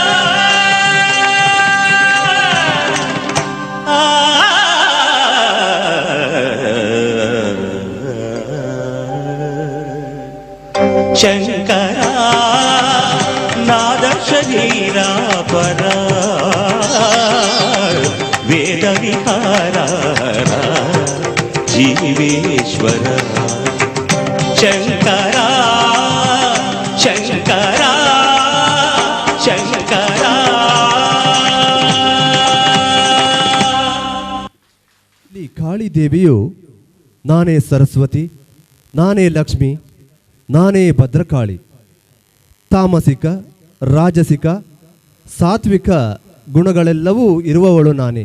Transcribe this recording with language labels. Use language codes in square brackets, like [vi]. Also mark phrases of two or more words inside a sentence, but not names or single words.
[te] శంకరా నాద శరీరాపరా వేద విహారా జీవేశ్వర శంకరా శంకరా శంకరా [kn] ಇಲ್ಲಿ ಕಾಳಿದೇವಿಯು ನಾನೇ ಸರಸ್ವತಿ, ನಾನೇ ಲಕ್ಷ್ಮಿ, ನಾನೇ ಭದ್ರಕಾಳಿ. ತಾಮಸಿಕ, ರಾಜಸಿಕ, ಸಾತ್ವಿಕ ಗುಣಗಳೆಲ್ಲವೂ ಇರುವವಳು ನಾನೇ.